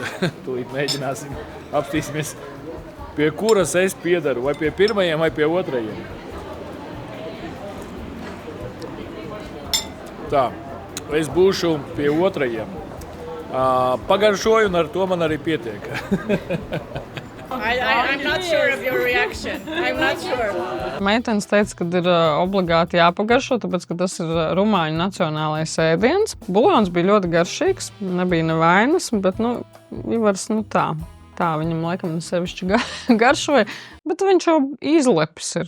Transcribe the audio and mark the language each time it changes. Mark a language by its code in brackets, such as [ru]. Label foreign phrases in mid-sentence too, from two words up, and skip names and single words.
[lv] Tūlīt mēģināsim, apstīsimies, pie kuras es piedaru, vai pie pirmajiem, vai pie otrajiem. Tā, es būšu pie otrajiem. Pagaršoju, un ar to man arī pietiek. [en] I'm not sure of your reaction. I'm not sure. [lv] Meitenes teica, ka ir obligāti jāpagaršo, tāpēc, ka tas ir rumāņu nacionālais ēdiens. Buljons bija ļoti garšīgs, nebija nevainas, bet, Ivars, tā viņam laikam sevišķi garšoja, bet viņš jau izlepis ir.